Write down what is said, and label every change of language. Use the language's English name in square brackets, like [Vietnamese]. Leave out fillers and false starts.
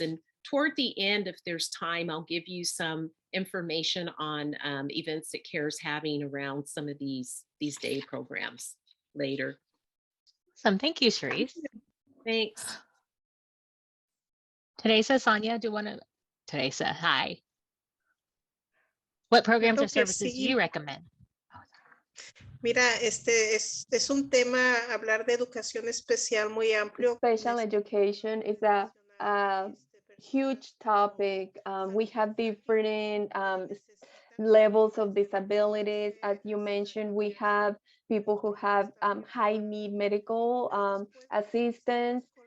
[English] And toward the end, if there's time, I'll give you some information on events that CARE's having around some of these day programs later. Awesome. Thank you, Cherise. Thanks. Teresa, Sonia, Teresa, hi. What programs or services do you recommend? [Spanish] Mira, es un tema, hablar de educación especial muy amplio. [English] Special education is a huge topic. We have different levels of disabilities. As you mentioned, we have people who have high need medical assistance.